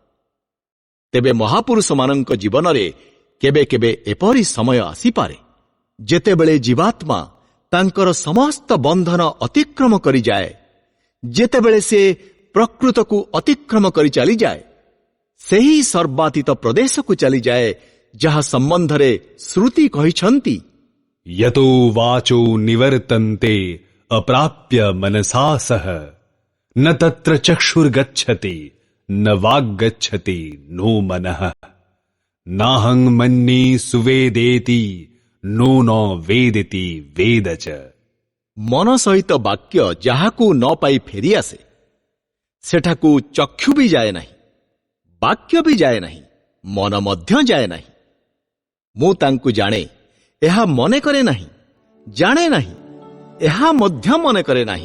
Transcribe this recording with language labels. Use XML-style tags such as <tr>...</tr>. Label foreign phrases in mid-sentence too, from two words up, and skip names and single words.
<or>ତେବେ ମହାପୁରୁଷମାନଙ୍କ ଜୀବନରେ କେବେ କେବେ ଏପରି ସମୟ ଆସିପାରେ ଯେତେବେଳେ ଜୀବାତ୍ମା ତାଙ୍କର ସମସ୍ତ ବନ୍ଧନ ଅତିକ୍ରମ କରିଯାଏ, ଯେତେବେଳେ ସେ ପ୍ରକୃତକୁ ଅତିକ୍ରମ କରି ଚାଲିଯାଏ, ସେହି ସର୍ବାତୀତ ପ୍ରଦେଶକୁ ଚାଲିଯାଏ ଯାହା ସମ୍ବନ୍ଧରେ ଶ୍ରୁତି କହିଛନ୍ତି,</or> <sa>यतो वाचो निवर्तन्ते अप्राप्य मनसा सह न तत्र चक्षुर्गच्छति न वाग्गच्छति नो मनः नाहं मन्ये सुवेदेति नो न वेदिति वेद च।</sa> <or>ମନ ସହିତ ବାକ୍ୟ ଯାହାକୁ ନ ପାଇ ଫେରିଆସେ ସେଠାକୁ ଚକ୍ଷୁ ବି ଯାଏ ନାହିଁ, ବାକ୍ୟ ବି ଯାଏ ନାହିଁ, ମନ ମଧ୍ୟ ଯାଏ ନାହିଁ। ମୁଁ ତାଙ୍କୁ ଜାଣେ, ଏହା ମନେ କରେ ନାହିଁ, ଜାଣେ ନାହିଁ, ଏହା ମଧ୍ୟ ମନେ କରେ ନାହିଁ।</or>